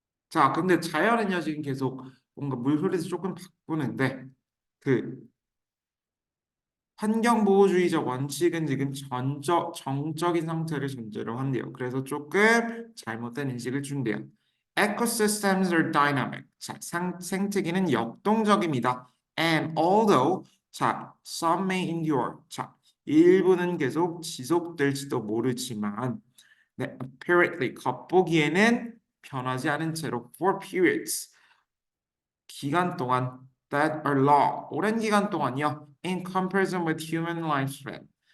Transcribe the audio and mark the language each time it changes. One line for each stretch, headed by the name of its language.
Korean: 자, 근데 자연은요, 지금 계속 뭔가 물소리에서 조금 바꾸는데, 그 환경보호주의적 원칙은 지금 정적인 상태를 전제로 한대요. 그래서 조금 잘못된 인식을 준대요.
English: Ecosystems are dynamic.
Korean: 자, 생태계는 역동적입니다.
English: And although, 자, some may endure.
Korean: 자, 일부는 계속 지속될지도 모르지만, 네, apparently 겉보기에는 변하지 않은 채로
English: for periods
Korean: 기간 동안
English: that are long
Korean: 오랜 기간 동안요
English: in comparison with human lifespan